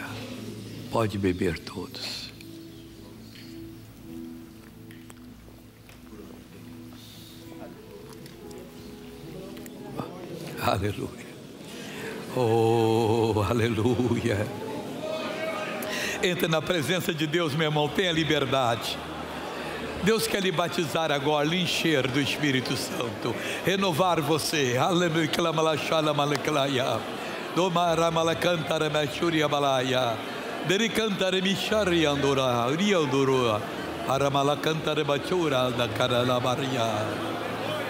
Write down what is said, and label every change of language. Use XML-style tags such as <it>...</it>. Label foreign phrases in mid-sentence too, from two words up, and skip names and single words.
<pt>Pode beber todos. Aleluia. Oh, aleluia. Entra na presença de Deus, meu irmão, tenha liberdade. Deus quer lhe batizar agora, lhe encher do Espírito Santo, renovar você. Aleluia. Domara malacantara machuria balaya. Dericantara micharia andora, riandoro. Aramalacantara bachura da cara la maria.</pt>